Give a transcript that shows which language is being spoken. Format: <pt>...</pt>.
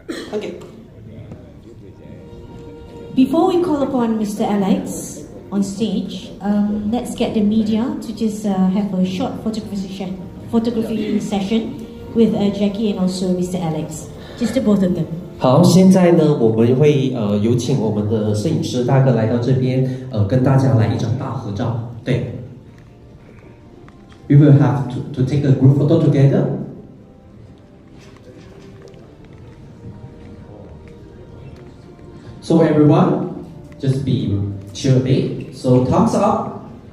<en>Thank you. Before we call upon Mr. Alex on stage, let's get the media to just have a short photography session with Jackie and also Mr. Alex. Just the both of them.</en> <zh>好，现在呢，我们会有请我们的摄影师大哥来到这边，跟大家来一张大合照。</zh> <en>对 ，We will have to take a group photo together. So everyone, just be chill a bit. So thumbs up.</en>